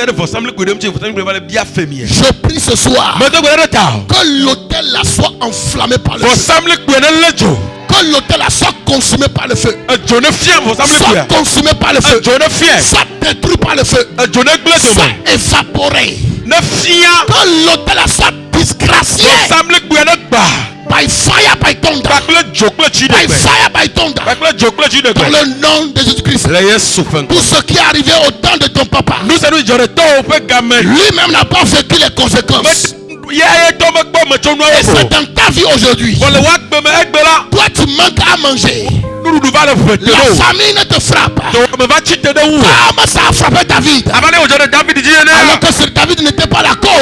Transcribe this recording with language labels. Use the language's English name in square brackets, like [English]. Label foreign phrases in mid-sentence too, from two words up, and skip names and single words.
[French] Je prie ce soir que l'hôtel là soit enflammé par le feu, que l'hôtel là soit consumé par le feu, soit consumé par le feu, soit détruit par le feu, soit évaporé, que l'hôtel là soit disgracié [English] by fire, by thunder, by fire, by thunder, [French] dans le nom de Jésus-Christ. Tout ce qui est arrivé au temps de ton papa, lui-même n'a pas vécu les conséquences. Et c'est dans ta vie aujourd'hui. Toi tu manques à manger, la famille ne te frappe comme ça a frappé David, alors que David n'était pas la cause.